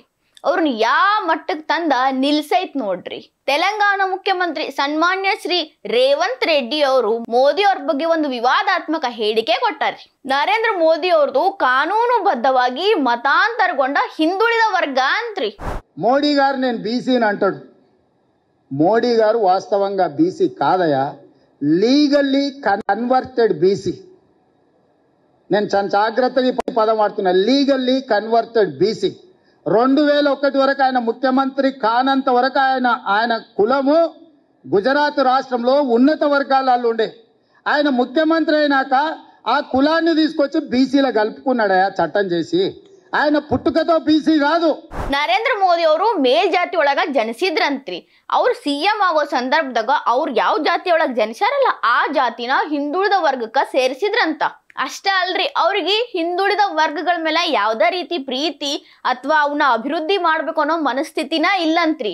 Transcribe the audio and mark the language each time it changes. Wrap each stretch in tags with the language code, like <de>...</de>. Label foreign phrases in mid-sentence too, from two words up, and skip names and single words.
<kn>ಅವ್ರನ್ನ ಯಾವ ಮಟ್ಟಕ್ಕೆ ತಂದ ನಿಲ್ಸೈತ್ ನೋಡ್ರಿ. ತೆಲಂಗಾಣ ಮುಖ್ಯಮಂತ್ರಿ ಸನ್ಮಾನ್ಯ ಶ್ರೀ ರೇವಂತ್ ರೆಡ್ಡಿ ಅವರು ಮೋದಿ ಅವ್ರ ಬಗ್ಗೆ ಒಂದು ವಿವಾದಾತ್ಮಕ ಹೇಳಿಕೆ ಕೊಟ್ಟಾರೆ. ನರೇಂದ್ರ ಮೋದಿ ಅವ್ರದ್ದು ಕಾನೂನುಬದ್ಧವಾಗಿ ಮತಾಂತರಗೊಂಡ ಹಿಂದುಳಿದ ವರ್ಗ ಅಂತ್ರಿ.</kn> <te>మోడీ గారు నేను బీసీని అంటాడు. మోడీ గారు వాస్తవంగా బీసీ కాదయా,</te> <en>legally converted BC.</en> <te>నేను చాలా జాగ్రత్తగా పదం వాడుతున్నా,</te> <en>legally converted BC.</en> <te>2001 వరకు ఆయన ముఖ్యమంత్రి కానంత వరకు ఆయన కులము గుజరాత్ రాష్ట్రంలో ఉన్నత వర్గాలలో ఉండే. ఆయన ముఖ్యమంత్రి అయినాక ఆ కులాన్ని తీసుకొచ్చి బీసీలో కలుపుకున్నాడయా చట్టం చేసి. ఆయన పుట్టుకతో బీసీ కాదు.</te> <kn>ನರೇಂದ್ರ ಮೋದಿ ಅವರು ಮೇಲ್ಜಾತಿ ಒಳಗ ಜನಿಸಿದ್ರಂತ್ರಿ. ಅವ್ರು CM ಆಗೋ ಸಂದರ್ಭದಾಗ ಅವ್ರು ಯಾವ ಜಾತಿ ಒಳಗ ಜನಿಸ್ಯಾರಲ್ಲ ಆ ಜಾತಿನ ಹಿಂದುಳಿದ ವರ್ಗಕ್ಕ ಸೇರಿಸಿದ್ರಂತ. ಅಷ್ಟ ಅಲ್ರಿ, ಅವ್ರಿಗೆ ಹಿಂದುಳಿದ ವರ್ಗಗಳ ಮೇಲೆ ಯಾವ್ದೇ ರೀತಿ ಪ್ರೀತಿ ಅಥವಾ ಅವನ್ನ ಅಭಿವೃದ್ಧಿ ಮಾಡ್ಬೇಕು ಅನ್ನೋ ಮನಸ್ಥಿತಿನ ಇಲ್ಲಂತ್ರಿ.</kn>